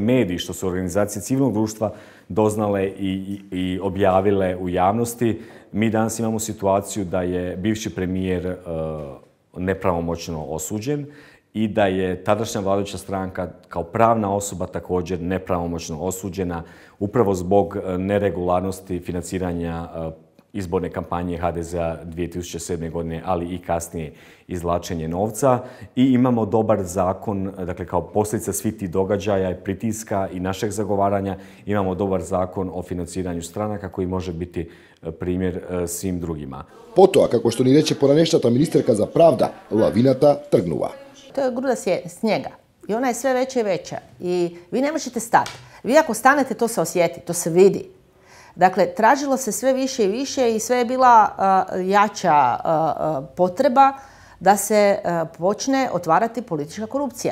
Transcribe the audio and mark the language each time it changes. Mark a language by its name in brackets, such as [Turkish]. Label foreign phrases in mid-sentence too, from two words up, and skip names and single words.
[Croatian] mediji, što su organizacije civilnog društva doznale i objavile u javnosti, mi danas imamo situaciju da je bivši premijer nepravomoćno osuđen i da je tadašnja vladajuća stranka kao pravna osoba također nepravomoćno osuđena upravo zbog neregularnosti financiranja izborne kampanje HDZ-a 2007. godine, ali i kasnije izvlačenje novca. I imamo dobar zakon, dakle kao posljedica svih tih događaja i pritiska i našeg zagovaranja, imamo dobar zakon o financiranju stranaka koji može biti primjer svim drugima. [Macedonian] Потоа, како што ни рече поранештата министерка за правда, лавината тргнува. [Croatian] to je gruda snijega. I ona je sve veća i veća. I vi ne možete stati. Vi ako stanete, to se osjeti, to se vidi. Dakle, tražilo se sve više i više i sve je bila jača potreba da se počne otvarati politička korupcija.